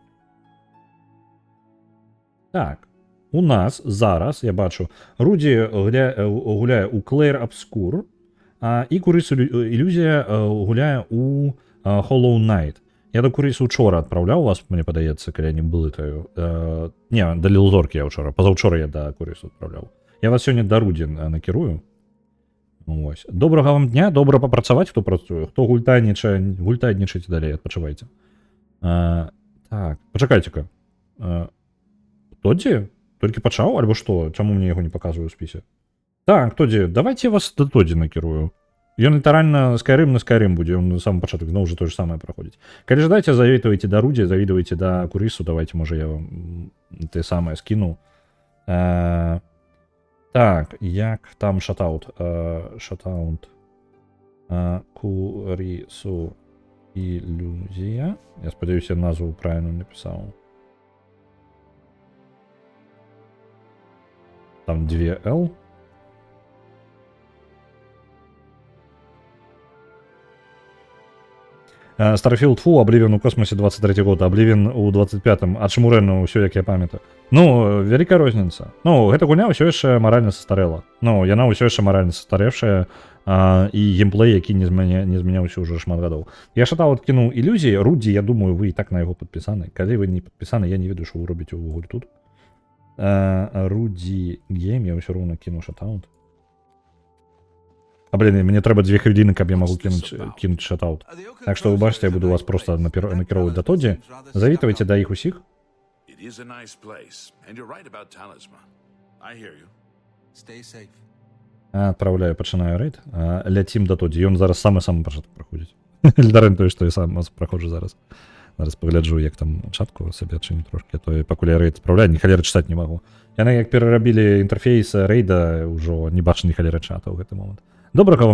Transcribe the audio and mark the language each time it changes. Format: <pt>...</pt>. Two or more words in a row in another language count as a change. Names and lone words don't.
<be>Так, у нас зараз, я бачу, Руді гуляе у Клэйр Абскур, і Курыс Ілюзія гуляе у Hollow Knight. Я до Курысу учора адпраўляў вас, мне падаецца, калі я не блытаю. Не, да Лілзоркі я учора, пазаўчора я да Курысу адпраўляў. Я вас сёння да Руді накірую.</be> <uk>Ось. Доброго вам дня, добре попрацювати, хто працює. Хто гультайнічить далі, відпочивайте. Так, почекайте-ка. Тодді? Тільки почав, або що? Чому мені його не показує у списі?</uk> <be>Так, Тодді, давайте я вас до Тодді накерую. Ён літаральна Skyrim на Skyrim будзе, ён на самом пачатку зноў жа то же самае праходзіць. Калі жадаеце, завітвайце да Руді, завітвайце да Курысу, давайте, можа, я вам те самае скіну. Так, як там шатаут? Шатаут. Курысу ілюзія. Я спадзяюся, назву правильно напісаў. Там 2L. Starfield фу, Oblivion у космосе 23 год, Oblivion у 25-м, а чаму рэальна ўсё, як я памятаю. Ну, вялікая розніца. Ну, гэта гульня ўсё яшчэ маральна састарэла. Ну, яна ўсё яшчэ маральна састарэўшая, і геймплей, які не змяняўся ўжо шмат гадоў. Я шатаў адкінуў ілюзіі, Рудзі, я думаю, вы і так на яго падпісаны. Калі вы не падпісаны, я не ведаю, што вы робіце ўвогуле тут. Рудзі гейм, я ўсё роўна кіну шатаут. А блин, мне трэба 2 хвіліны, каб я магу кінуць шатаут. Так што вы бачыце, я буду вас просто накіроўваць да Тодді. Завітвайце да іх усіх.</be> <en>It is a nice place, and you're right about Talisman. I hear you. Stay safe.</en> <be>Адпраўляю, пачынаю рэйд. Ляцім да Тодді. Ён зараз самы пачатак праходзіць. Лідарэн тое, што я сам праходжу зараз. Зараз пагляджу, як там чатку сабе адчыніць трошкі, а то пакуль я рэйд адпраўляю, ні халеры чытаць не магу. Яны як перарабілі інтэрфейс рэйда, ўжо не бачу ні халеры чата ў гэты момант.</be>